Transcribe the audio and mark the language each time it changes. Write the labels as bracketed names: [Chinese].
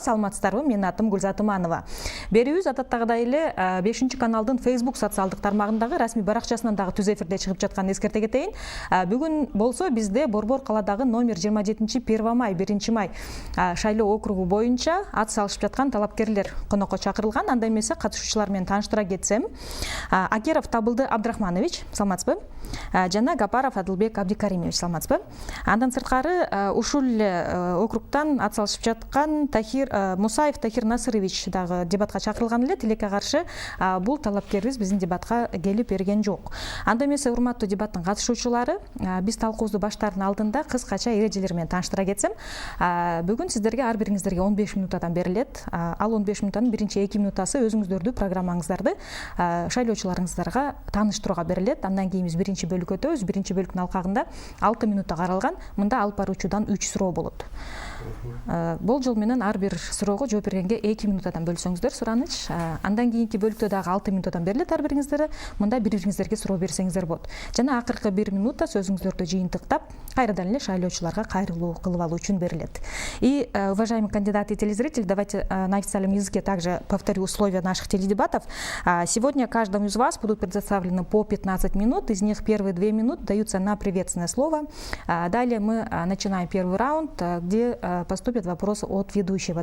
[Kyrgyz] Саламатсыздарбы, менин атым Гүлзат Иманова. Берүүбүз адаттагыдай эле 5 каналдын Facebook социалдык тармагындагы расмий баракчасынан дагы түз эфирде чыгып жатканын эскерте кетейин. Бүгүн болсо бизде Борбор каладагы номер 27 1 май шайлоо округу боюнча ат салышып жаткан талапкерлер конокко чакырылган. Анда эмесе катышуучулар менен тааныштыра кетсем, Акеров Табылды Абдрахманович, саламатсызбы? Жана Гапаров Адылбек Абдикаримович, саламатсызбы? Андан сырткары ушул округтан ат салышып жаткан Мусаев Тахир Насырович дагы дебатка чакырылган эле. Тилекке каршы бул талапкерибиз биздин дебатка келип берген жок. Анда эмесе, урматтуу дебаттын катышуучулары, биз талкуубузду баштаардын алдында кыскача эрежелер менен тааныштыра кетсем, бүгүн сиздерге ар бириңиздерге 15 минутадан берилет. Ал 15 минутанын биринчи 2 минутасы өзүңүздөрдү, программаңыздарды шайлоочуларыңыздарга тааныштырууга берилет. Андан кийин биз биринчи бөлүккө өтөбүз. Биринчи бөлүктүн алкагында 6 минутта каралган. Мында алып баруучудан 3 суроо болот. Болжол менен ар бир суроого жооп бергенге 2 минутадан бөлсөңүздөр сураныч. Андан кийинки бөлүктө дагы 6 минутадан берилет ар бириңиздерге. Мында бири-бириңиздерге суроо берсеңиздер болот. Жана акыркы 1 минутта сөзүңүздөрдү жыйынтыктап, кайрадан эле шайлоочуларга кайрылуу кылып алуу үчүн берилет. [Russian] И, уважаемые кандидаты и телезрители, давайте на официальном языке также повторю условия наших теледебатов. Сегодня каждому из вас будут предоставлены по 15 минут. Из них первые 2 минуты даются на приветственное слово. Далее мы начинаем первый раунд, где поступят вопросы от ведущего.